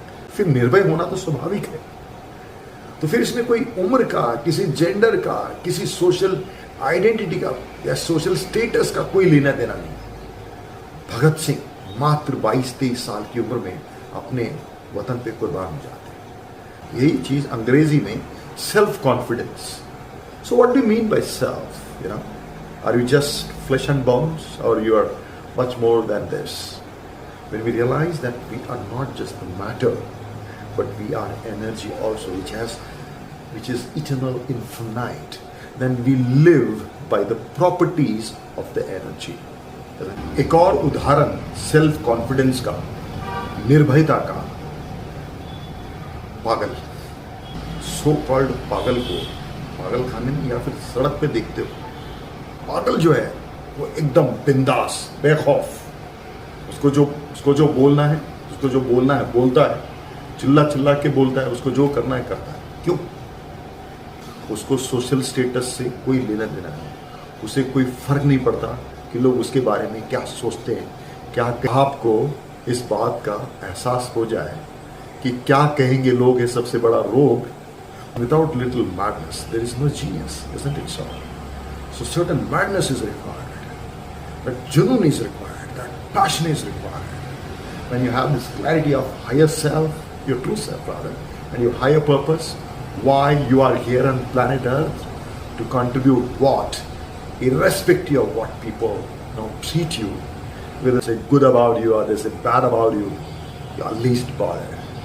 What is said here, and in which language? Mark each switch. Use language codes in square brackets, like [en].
[hi] फिर निर्भय होना तो स्वाभाविक है। तो फिर इसमें कोई उम्र का, किसी जेंडर का, किसी सोशल आइडेंटिटी का या सोशल स्टेटस का कोई लेना देना नहीं। भगत सिंह मात्र 22-23 साल की उम्र में अपने वतन पे कुर्बान हो जाते हैं। यही चीज अंग्रेजी में self confidence. [en] So what do you mean by self? Are you just flesh and bones, or you are much more than this? When we realize that we are not just the matter, but we are energy also, which is eternal, infinite, then we live by the properties of the energy. [hi] एक और उदाहरण self confidence का, निर्भयता का, पागल, so called पागल को पागल खाने में या फिर सड़क पे देखते हो, पागल जो है वो एकदम बिंदास, बेखौफ, उसको जो बोलना है बोलता है, चिल्ला के बोलता है, उसको जो करना है करता है। क्यों? उसको सोशल स्टेटस से कोई लेना देना नहीं, उसे कोई फर्क नहीं पड़ता कि लोग उसके बारे में क्या सोचते हैं। क्या आपको इस बात का एहसास हो जाए कि क्या कहेंगे लोग, ये सबसे बड़ा रोग। [en] Without little madness there is no genius, isn't it so? So certain madness is required, that junoon is required, that passion is required. When you have this clarity of higher self, your true self rather, and your higher purpose, why you are here on planet Earth, to contribute what, irrespective of what people treat you, whether they say good about you or they say bad about you, you are least bothered.